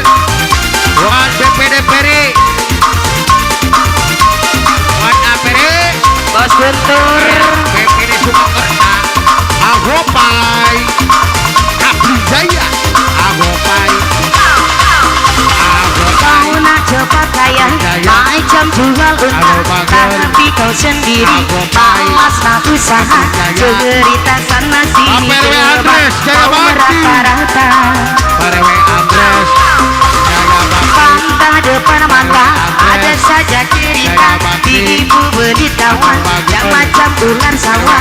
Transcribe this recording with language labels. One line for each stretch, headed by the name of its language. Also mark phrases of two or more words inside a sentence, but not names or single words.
Malay: Buat BPD Peri. Buat Aperi. Bos Guntur, BPD Sumakerta. Agopai. Kapli Jaya. Agopai. macam jual unta, tapi kau sendiri malas nak usaha. Cerita sana sini kau merata-rata. Pantah depan mata ada saja cerita, tipu belitawan yang macam ular sawah.